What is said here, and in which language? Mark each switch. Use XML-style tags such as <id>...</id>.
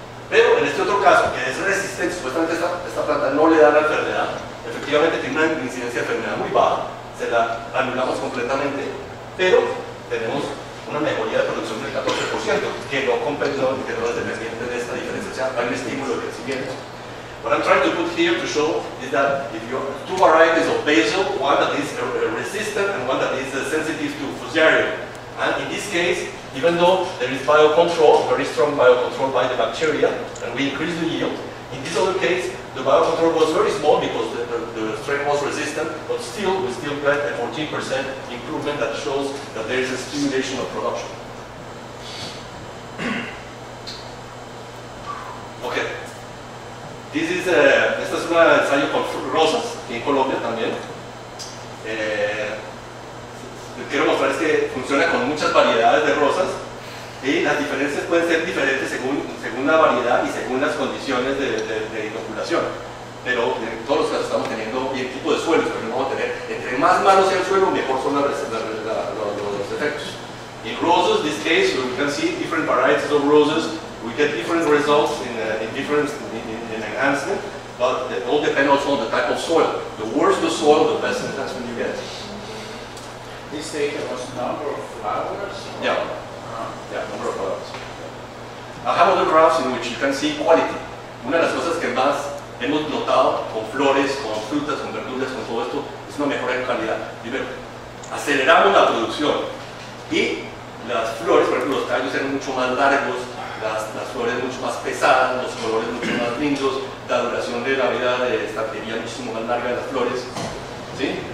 <es>Pero en este otro caso, que es resistente, supuestamente esta planta no le da la enfermedad, efectivamente tiene una incidencia de enfermedad muy baja, se la anulamos completamente, pero tenemos una mejoría de producción del 14%, que no es dependiente de esta diferencia, o sea, hay un estímulo de crecimiento.</es> <en>What I'm trying to put here to show is that if you have two varieties of basil, one that is resistant and one that is sensitive to fusarium, and in this case, even though there is biocontrol, very strong biocontrol by the bacteria, and we increase the yield, in this other case, the biocontrol was very small because the strain was resistant, but still, we still get a 14% improvement that shows that there is a stimulation of production. Okay.</en> <es>Esta es un ensayo con rosas, aquí en Colombia también. Lo que quiero mostrar es que funciona con muchas variedades de rosas y las diferencias pueden ser diferentes según la variedad y según las condiciones de inoculación. Pero en todos los casos estamos teniendo y el tipo de suelos que vamos a tener. Entre más malo sea el suelo, mejor son los efectos.</es> <en>In roses, this case, we can see different varieties of roses. We get different results in enhancement, but it all depends also on the type of soil. The worse the soil, the best enhancement you get. This data was number of flowers? Yeah. Yeah, number of flowers. I have other graphs in which you can see quality.</en> <es>Una de las cosas que más hemos notado con flores, con frutas, con verduras, con todo esto, es una mejora en calidad. Primero, aceleramos la producción y las flores, por ejemplo, los tallos eran mucho más largos, las flores mucho más pesadas, los colores mucho más lindos, la duración de la vida de estantería muchísimo más larga de las flores, ¿sí?</es>